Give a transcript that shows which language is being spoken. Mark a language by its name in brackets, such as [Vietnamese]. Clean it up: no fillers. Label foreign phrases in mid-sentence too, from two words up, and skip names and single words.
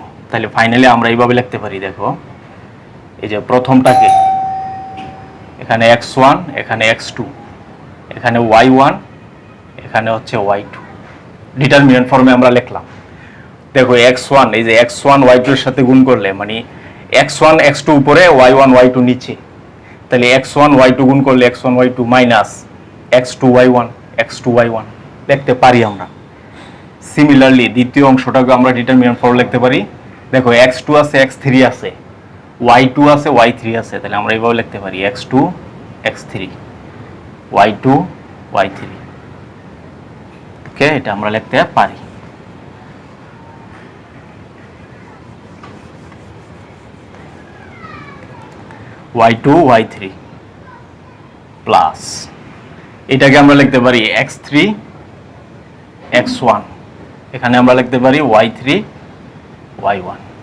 [Bangla] তাহলে ফাইনালি আমরা এইভাবে লিখতে পারি দেখো, এই যে প্রথমটাকে এখানে x1 এখানে x2 এখানে y1 এখানে হচ্ছে y2 [English] determinant form [Bangla] আমরা লিখলাম। দেখো x1 এই যে x1 y2 এর সাথে গুণ করলে মানে x1 x2 উপরে y1 y2 নিচে, তাহলে x1 y2 গুণ করলে x1 y2 মাইনাস x2 y1 x2 y1 লিখতে পারি আমরা। সিমিলারলি দ্বিতীয় অংশটাকে আমরা [English] determinant form [Bangla] লিখতে পারি। দেখো x2 আছে x3 আছে y2 আছে y3 আছে, তাহলে আমরা এইভাবে লিখতে পারি x2 x3 y2 y3। ওকে, এটা আমরা লিখতে পারি। y2 y3 প্লাস এটাকে আমরা লিখতে পারি x3 x1, এখানে আমরা লিখতে পারি y3 y1।